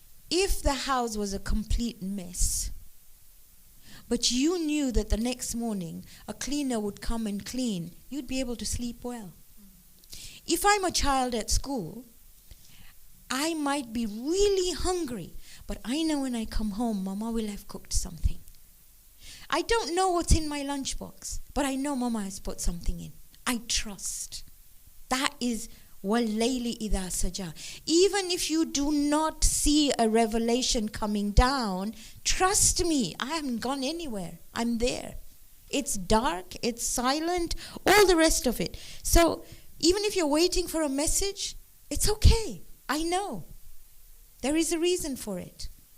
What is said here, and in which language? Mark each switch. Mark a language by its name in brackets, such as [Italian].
[English] If the house was a complete mess, but you knew that the next morning a cleaner would come and clean, you'd be able to sleep well. If I'm a child at school, I might be really hungry, but I know when I come home, Mama will have cooked something. I don't know what's in my lunchbox, but I know Mama has put something in. I trust. That is [Arabic] وَاللَّيْلِ إِذَا سَجَى. [English] Even if you do not see a revelation coming down, trust me, I haven't gone anywhere. I'm there. It's dark, it's silent, all the rest of it. So even if you're waiting for a message, it's okay. I know. There is a reason for it.